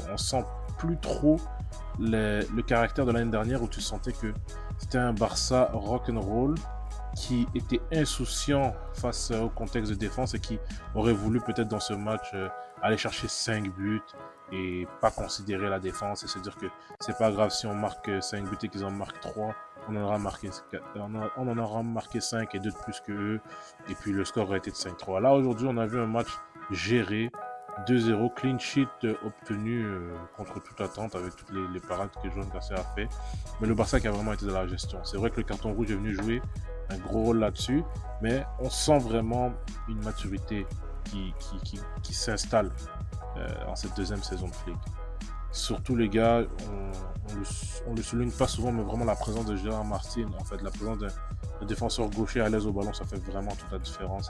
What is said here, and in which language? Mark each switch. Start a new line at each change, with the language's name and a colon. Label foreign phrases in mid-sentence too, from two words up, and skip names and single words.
French: On sent plus trop le caractère de l'année dernière où tu sentais que c'était un Barça rock'n'roll qui était insouciant face au contexte de défense et qui aurait voulu peut-être dans ce match aller chercher 5 buts et pas considérer la défense et se dire que c'est pas grave si on marque 5 buts et qu'ils en marquent 3, on en aura marqué 5 et 2 de plus que eux et puis le score aurait été de 5-3. Là aujourd'hui on a vu un match géré, 2-0,
English: clean sheet
French: obtenu contre toute attente avec toutes les parades que Joan Garcia a fait. Mais le Barça qui a vraiment été dans la gestion. C'est vrai que le carton rouge est venu jouer un gros rôle là-dessus, mais on sent vraiment une maturité qui s'installe en cette deuxième saison de Flick. Surtout les gars, on le souligne pas souvent, mais vraiment la présence de Gérard Martin, en fait, la présence d'un défenseur gaucher à l'aise au ballon, ça fait vraiment toute la différence.